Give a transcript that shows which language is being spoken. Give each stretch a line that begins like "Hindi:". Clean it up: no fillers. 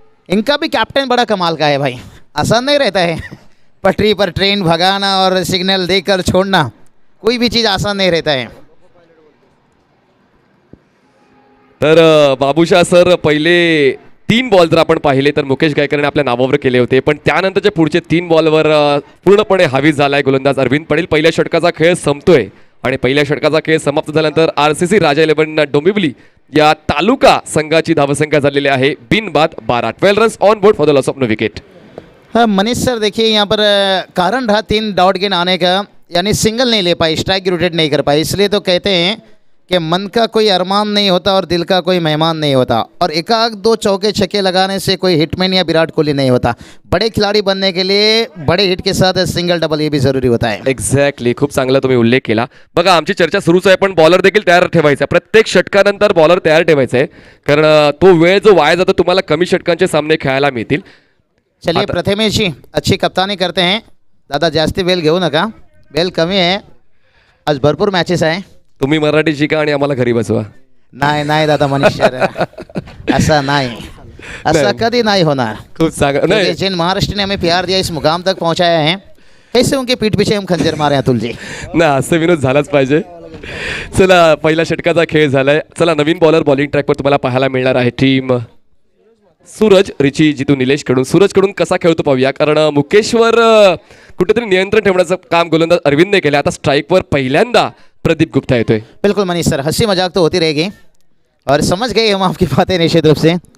Hindi: इनका भी कैप्टन बड़ा कमाल का है भाई. आसान नहीं रहता है पटरी पर ट्रेन भगाना और सिग्नल देकर छोड़ना, कोई भी चीज़ आसान नहीं रहता है.
Marathi: तर बाबूशाह सर पहिले 3 बॉल जर आपण पाहिले तर मुकेश गायकरने आपल्या नावावर केले होते, पण त्यानंतरचे पुढचे 3 बॉलवर पूर्णपणे हावीज झालाय गोलंदाज अरविंद पटेल. पहिल्या षटकाचा खेळ संपतोय आणि पहिल्या षटकाचा खेळ समाप्त झाल्यानंतर RCC राजा 11 डोंबिवली या तालुका संघाची धावसंख्या झालेली आहे बिनबाद 12.
English: 12 runs on board for the loss of no wicket.
Hindi: हाँ मनीष सर देखिए यहाँ पर कारण रहा 3 डॉट गेंद आने का, यानी सिंगल नहीं ले पाई, स्ट्राइक रोटेट नहीं कर पाई. इसलिए तो कहते हैं कि मन का कोई अरमान नहीं होता और दिल का कोई मेहमान नहीं होता. और एकाध 2 चौके छक्के लगाने से कोई हिटमैन या विराट कोहली नहीं होता. बड़े खिलाड़ी बनने के लिए बड़े हिट के साथ सिंगल डबल ये भी जरूरी होता है.
Marathi: एक्झॅक्टली, खूप चांगला तुम्ही उल्लेख केला. बघा आमची चर्चा सुरूच आहे, पण बॉलर देखील तयार ठेवायचा. प्रत्येक षटकानंतर बॉलर तयार ठेवायचा आहे, कारण तो वेळ जो वाया जातो तुम्हाला कमी षटकांचे सामने खेळायला मिळतील.
Hindi: चलिए प्रथमेश जी अच्छी कप्तानी करते हैं.
Marathi: दादा जास्ती बेल घेऊ नका, बेल कमी आहे. आज भरपूर मॅचेस आहे. तुम्ही मराठी शिका आणि आम्हाला घरी बसवा. नाही नाही
Hindi: दादा मनीष सर ऐसा नहीं, ऐसा कभी नहीं होना.
Marathi: खूप चांगलं नाही,
Hindi: जिन महाराष्ट्र ने हमें प्यार दिया, इस मुकाम तक पहुंचाया है, कैसे उनके पीठ पीछे हम खंजर मारे अतुल जी.
Marathi: ना असं विनोद झालाच पाहिजे. चला पहिल्या षटकाचा खेळ झालाय. चला नवीन बॉलर बॉलिंग ट्रॅकवर तुम्हाला पाहायला मिळणार आहे. टीम सूरज रिची जितू निलेश कडून. सूरज कडून कसा खेळतो पाहूया, कारण मुकेशवर कुठेतरी नियंत्रण ठेवण्याचं काम गोलंदाज अरविंदने केलं. आता स्ट्राईकवर पहिल्यांदा प्रदीप गुप्ता येतोय.
Hindi: बिल्कुल मनीष सर, हंसी मजाक तो होती रहेगी और समझ गए हम आपकी बातें निश्चित रूप से.